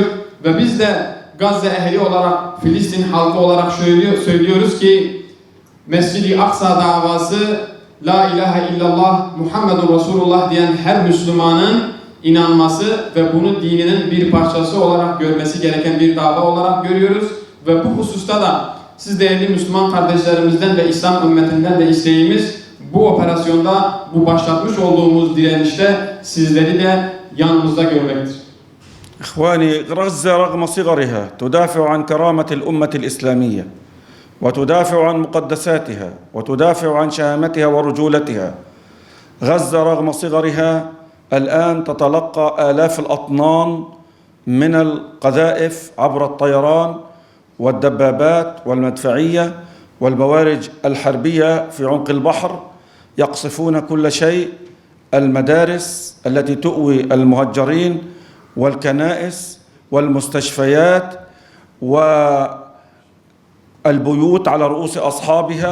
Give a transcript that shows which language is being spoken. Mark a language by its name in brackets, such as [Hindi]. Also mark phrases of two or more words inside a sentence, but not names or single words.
[Turkish] Ve biz de Gazze ehli olarak, Filistin halkı olarak söylüyoruz ki Mescid-i Aksa davası [Arabic] لا إله إلا الله محمد رسول الله [Turkish] diyen her Müslümanın inanması ve bunu dininin bir parçası olarak görmesi gereken bir dava olarak görüyoruz. Ve bu hususta da siz değerli Müslüman kardeşlerimizden ve İslam ümmetinden de isteğimiz bu operasyonda, bu başlatmış olduğumuz direnişte sizleri de yanımızda görmektir. [Arabic] إخواني، غزة رغم صغرها تدافع عن كرامة الأمة الإسلامية، وتدافع عن مقدساتها، وتدافع عن شهامتها ورجولتها. غزة رغم صغرها الآن تتلقى آلاف الأطنان من القذائف عبر الطيران والدبابات والمدفعية والبوارج الحربية في عمق البحر، يقصفون كل شيء، المدارس التي تؤوي المهجرين والكنائس والمستشفيات والبيوت على رؤوس أصحابها.